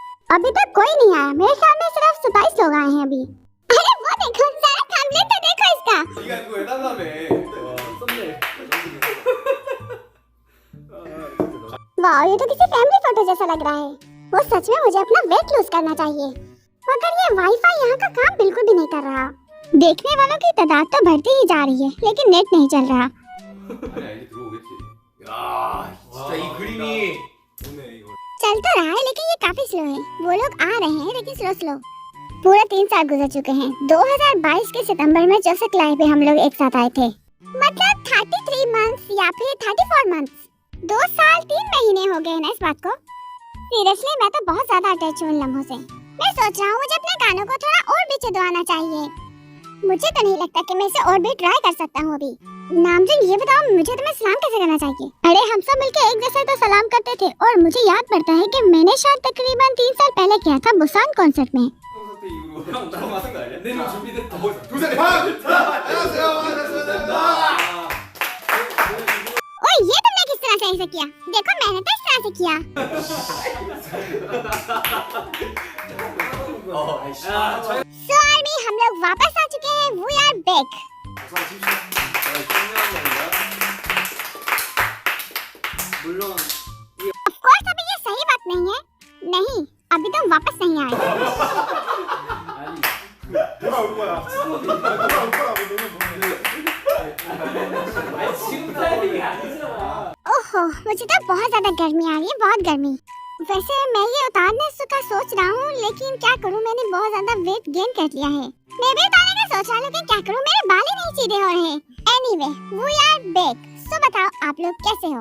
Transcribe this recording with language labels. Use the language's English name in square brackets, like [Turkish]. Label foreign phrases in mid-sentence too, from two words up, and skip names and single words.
[Hindi] अभी तक कोई नहीं आया। मेरे ख्याल में सिर्फ 27 लोग आए हैं अभी। अरे वो देखो, जरा थंबनेल तो देखो इसका। [Korean] 이게 그거 해달라며. 썼네. [Hindi] वाह, ये तो किसी फैमिली फोटो जैसा लग रहा है। वो सच में मुझे अपना [English] weight lose [Hindi] करना चाहिए। मगर ये वाईफाई यहाँ का काम बिल्कुल भी नहीं कर रहा। देखने वालों की तादाद तो बढ़ती ही जा रही है, लेकिन नेट नहीं चल रहा। [Korean] 아니야 이제 들어오겠지. 야 진짜 이 그림이 오네 이거. [Hindi] चल तो रहा है, लेकिन ये काफी स्लो है। वो लोग आ रहे हैं, लेकिन स्लो स्लो। पूरा 3 साल गुजर चुके हैं। 2022 के सितंबर में जोसेफ क्लाई पे हम लोग एक साथ आए थे। मतलब 33 मंथ्स या फिर 34 मंथ्स। 2 साल 3 महीने हो गए ना इस बात को। सीरियसली मैं तो बहुत ज्यादा अटैच हूँ इन लम्हों से। मैं सोच रहा हूँ मुझे अपने कानों को थोड़ा और भी चुदवाना चाहिए। मुझे तो नहीं लगता कि मैं इसे और भी ट्राई कर सकता हूँ अभी। नामजिन, ये बताओ मुझे तुम्हें सलाम कैसे करना चाहिए? अरे हम सब मिलके एक जैसे तो सलाम करते थे। और मुझे याद पड़ता है कि मैंने शायद तकरीबन 3 साल पहले किया था बुसान कॉन्सर्ट में। [Korean] 콘서트 이후로 형 나랑 맞은 거 아니야? 내년 준비됐다. 두산이 반! 안녕하세요. 반갑습니다. [Hindi] ओए, ये तुमने किस तरह से ऐसे किया? देखो मैंने तो इस तरह से किया। [English] So Army, [Hindi] हम लोग वापस आ चुके हैं। [English] We are back. [Korean] 물론 [English] Of course [Hindi] अभी ये सही बात नहीं है। नहीं, अभी तुम वापस नहीं आए। [Korean] 돌아올 거야. 돌아올 거라고 너무 아니 지금 타이밍이 아니잖아. [Hindi] ओहो, मुझे तो बहुत ज्यादा गर्मी आ रही है, बहुत गर्मी। वैसे मैं ये उतारने का सोच रहा हूँ, लेकिन क्या करूँ, मैंने बहुत ज्यादा [English] weight gain [Hindi] कर लिया है। मैं भी उतारने का सोच रहा हूँ, लेकिन क्या करूँ, मेरे बाल ही नहीं सीधे हो रहे। [English] Anyway, we are back. [Hindi] सो बताओ आप लोग कैसे हो?